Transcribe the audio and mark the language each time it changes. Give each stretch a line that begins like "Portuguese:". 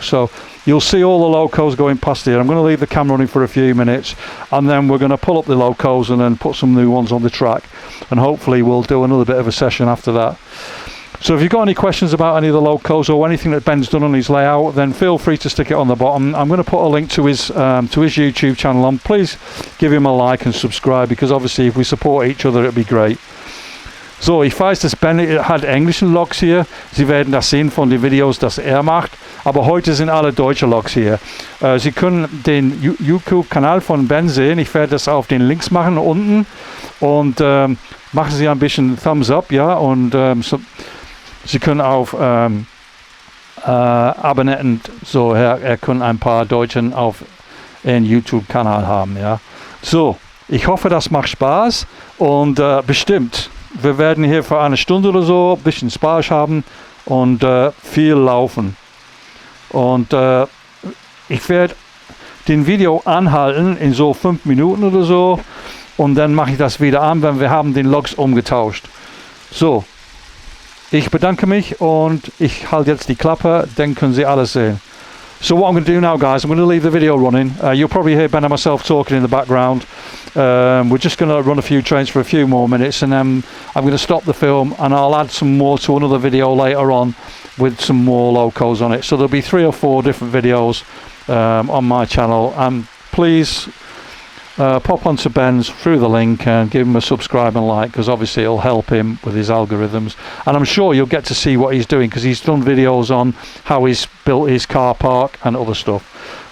English: So you'll see all the locos going past here. I'm going to leave the camera running for a few minutes and then we're going to pull up the locos and then put some new ones on the track, and hopefully we'll do another bit of a session after that. So if you've got any questions about any of the locos or anything that Ben's done on his layout, then feel free to stick it on the bottom. I'm going to put a link to his YouTube channel on. Please give him a like and subscribe because obviously if we support each other it'd be great.
German: So, ich weiß, dass Ben hat englischen Logs hier. Sie werden das sehen von den Videos, das macht. Aber heute sind alle deutsche Logs hier. Sie können den YouTube-Kanal von Ben sehen. Ich werde das auf den Links machen unten. Und machen Sie ein bisschen Thumbs up, ja. Und Sie können auf abonnieren. So, er kann ein paar Deutschen auf den YouTube-Kanal haben, ja. So, ich hoffe, das macht Spaß. Und bestimmt. Wir werden hier für eine Stunde oder so ein bisschen Spaß haben und viel laufen. Und ich werde den Video anhalten in so 5 Minuten oder so und dann mache ich das wieder an, wenn wir haben den Logs umgetauscht. So, ich bedanke mich und ich halte jetzt die Klappe, dann können Sie alles sehen.
English: So what I'm going to do now, guys, I'm going to leave the video running. You'll probably hear Ben and myself talking in the background. We're just going to run a few trains for a few more minutes and then I'm going to stop the film and I'll add some more to another video later on with some more locos on it. So there'll be 3 or 4 different videos on my channel, and please pop onto Ben's through the link and give him a subscribe and like because obviously it'll help him with his algorithms, and I'm sure you'll get to see what he's doing because he's done videos on how he's built his car park and other stuff.